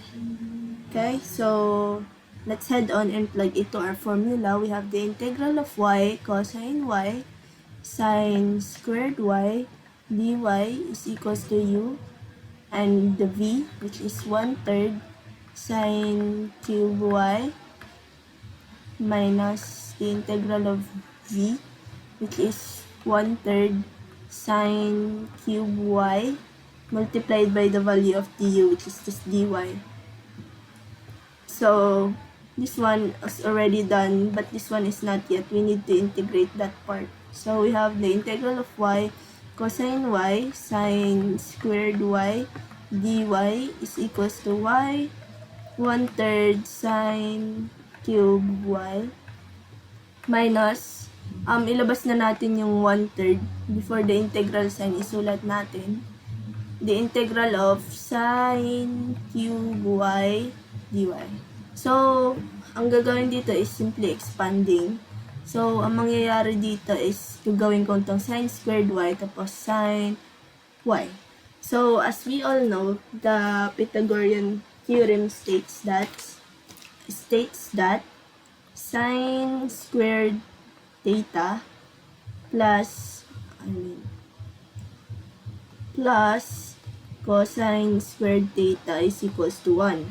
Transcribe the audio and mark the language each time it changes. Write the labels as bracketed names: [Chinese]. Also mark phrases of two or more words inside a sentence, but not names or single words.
[English] Okay, so let's head on and plug it to our formula. We have the integral of y cosine y sine squared y dy is equals to u, and the v, which is 1/3 sine cube y minus the integral of v, which is 1/3 sine cube y multiplied by the value of du, which is just dy. So, this one is already done, but this one is not yet. We need to integrate that part. So, we have the integral of y cosine y sine squared y dy is equals to y 1/3 sine cube y minus, [Filipino] ilabas na natin yung 1/3 [English] before the integral sign, [Filipino] isulat natin [English] the integral of sine cube y dy. So, [Filipino] ang gagawin dito [English] is simply expanding. So, [Filipino] ang mangyayari dito is gagawin ko itong [English] sine squared y [Filipino] tapos [English] sine y. So, as we all know, the Pythagorean Theorem states that sine squared theta plus cosine squared theta is equals to 1.